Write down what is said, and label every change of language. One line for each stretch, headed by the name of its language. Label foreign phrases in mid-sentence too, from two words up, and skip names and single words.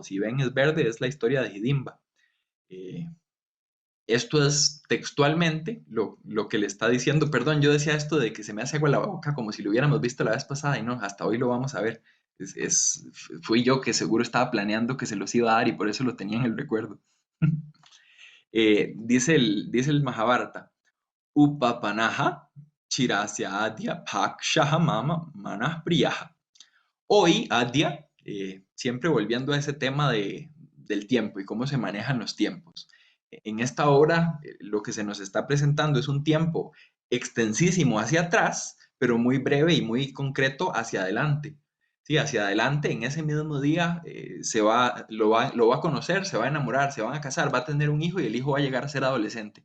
Spanish: Si ven es verde, es la historia de Hidimba. Eh, Esto es textualmente lo que le está diciendo. Perdón, yo decía esto de que se me hace agua la boca como si lo hubiéramos visto la vez pasada y no, hasta hoy lo vamos a ver. Fui yo que seguro estaba planeando que se los iba a dar y por eso lo tenía en el recuerdo. Dice el Mahabharata,
Sanskrit: उपपन्नः चिरस्य अद्य पक्षः मम मनः प्रियः.
Spanish: Hoy, adya, siempre volviendo a ese tema del tiempo y cómo se manejan los tiempos. En esta obra, lo que se nos está presentando es un tiempo extensísimo hacia atrás, pero muy breve y muy concreto hacia adelante. Sí, hacia adelante, en ese mismo día, lo va a conocer, se va a enamorar, se van a casar, va a tener un hijo y el hijo va a llegar a ser adolescente.